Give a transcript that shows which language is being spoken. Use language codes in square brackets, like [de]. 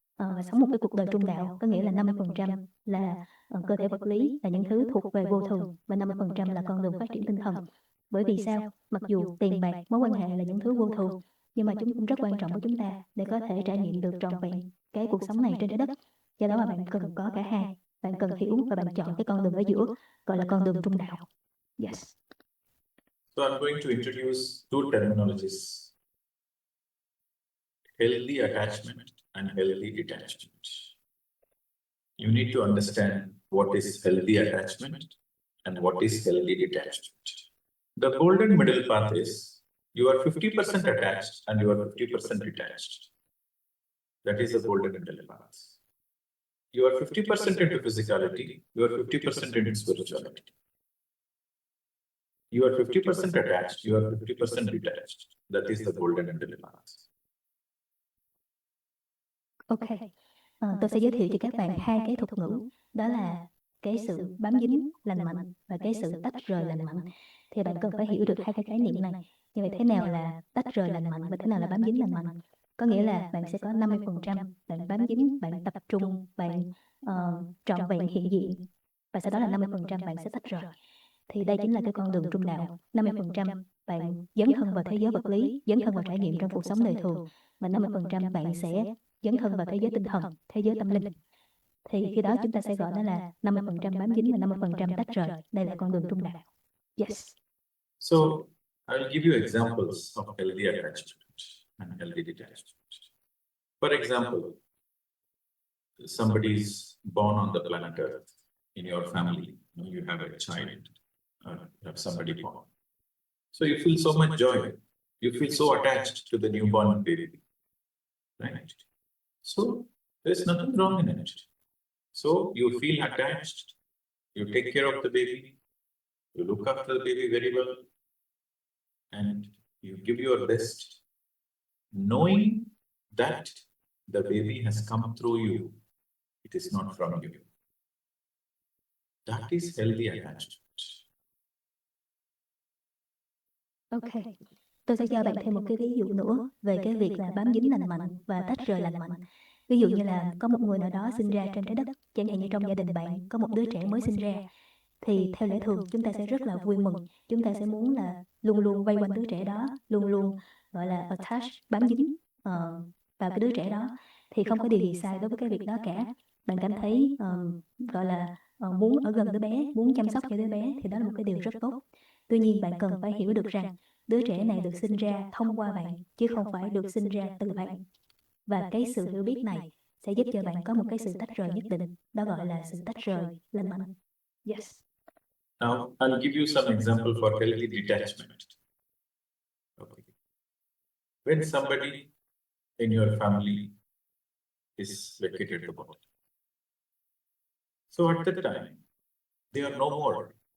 [vi] và sống một cái cuộc đời trung đạo, có nghĩa là 50% là cơ thể vật lý, là những thứ thuộc về vô thường, và 50% là con đường phát triển tinh thần. Bởi vì sao? Mặc dù tiền bạc, mối quan hệ là những thứ vô thường, nhưng mà chúng cũng rất quan trọng với chúng ta để có thể trải nghiệm được trọn vẹn cái cuộc sống này trên trái đất. Do đó mà bạn cần có cả hai, bạn cần hiểu và bạn chọn cái con đường ở giữa, gọi là con đường trung đạo. [en] Yes. So I'm going to introduce two terminologies: healthy attachment and healthy detachment. You need to understand what is healthy attachment and what is healthy detachment. The golden middle path is you are 50% attached and you are 50% detached. That is the golden middle path. You are 50% into physicality, you are 50% into spirituality. You are 50% attached, you are 50% detached. That is the golden middle path. [vi] Ok, tôi sẽ giới thiệu cho các bạn hai cái thuật ngữ, đó là cái sự bám dính lành mạnh và cái sự tách rời lành mạnh. Thì bạn cần phải hiểu được hai cái khái niệm này. Như vậy thế nào là tách rời lành mạnh và thế nào là bám dính lành mạnh? Có nghĩa là bạn sẽ có 50% bạn bám dính, bạn tập trung, bạn trọn vẹn hiện diện, và sau đó là 50% bạn sẽ tách rời. Thì đây chính là cái con đường trung đạo. 50% bạn dấn thân vào thế giới vật lý, dấn thân vào trải nghiệm trong cuộc sống đời thường, và 50% bạn sẽ dấn thân vào thế giới tinh thần, thế giới tâm linh. Thì khi đó chúng ta sẽ gọi nó là 50% bám dính và 50% tách rời. Đây là con đường trung đạo. [en] Yes. So I'll give you examples of healthy attachment and healthy detachment. For example, somebody is born on the planet Earth. In your family, you have a child, you have somebody born. So you feel so much joy. You feel so attached to the newborn baby, right? So there's nothing wrong in it. So you feel attached, you take care of the baby, you look after the baby very well, and you give your best, knowing that the baby has come through you, it is not from you. That is healthy attachment. [vi] Ok, tôi sẽ cho bạn thêm một cái ví dụ nữa về cái việc là bám dính lành mạnh và tách rời lành mạnh. Ví dụ như là có một người nào đó sinh ra trên trái đất, chẳng hạn như trong gia đình bạn có một đứa trẻ mới sinh ra, thì theo lẽ thường chúng ta sẽ rất là vui mừng, chúng ta sẽ muốn là luôn luôn vây quanh đứa trẻ đó, luôn luôn gọi là attach, bám dính vào cái đứa trẻ đó, thì không có điều gì sai đối với cái việc đó cả. Bạn cảm thấy gọi là muốn ở gần đứa bé, muốn chăm sóc cho đứa bé, thì đó là một cái điều rất tốt. Tuy nhiên bạn cần phải hiểu được rằng đứa trẻ này được sinh ra thông qua bạn, chứ không phải được sinh ra từ bạn. Và cái sự hiểu biết này sẽ giúp cho bạn có một cái sự tách rời nhất định, đó gọi là sự tách rời lành mạnh. [en] Yes. Now, I'll give you some example for healthy detachment. Okay. When somebody in your family is vacated the body, so at that time, they are no more.